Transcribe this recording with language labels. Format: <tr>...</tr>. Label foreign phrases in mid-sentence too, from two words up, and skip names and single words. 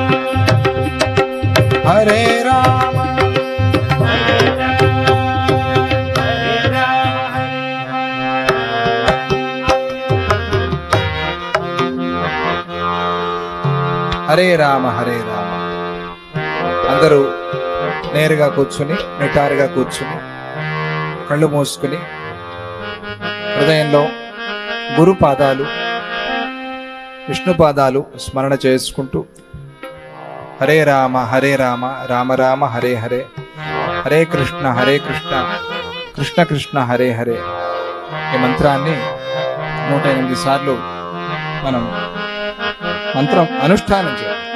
<sa>ಹರೇ ರಾಮ ಹರೇ ರಾಮ, ಹರೇ ರಾಮ, హరే రామ హరే రామ.</sa> <te>అందరూ నేరుగా కూర్చుని, నిటారుగా కూర్చుని, కళ్ళు మూసుకుని, హృదయంలో గురు పాదాలు, విష్ణు పాదాలు స్మరణ చేసుకుంటూ</te> <sa>హరే రామ రామ రామ హరే హరే, హరే కృష్ణ కృష్ణ కృష్ణ హరే హరే</sa> <te>ఈ మంత్రాన్ని 108 సార్లు మనం మంత్రం అనుష్ఠానం చేయాలి.</te>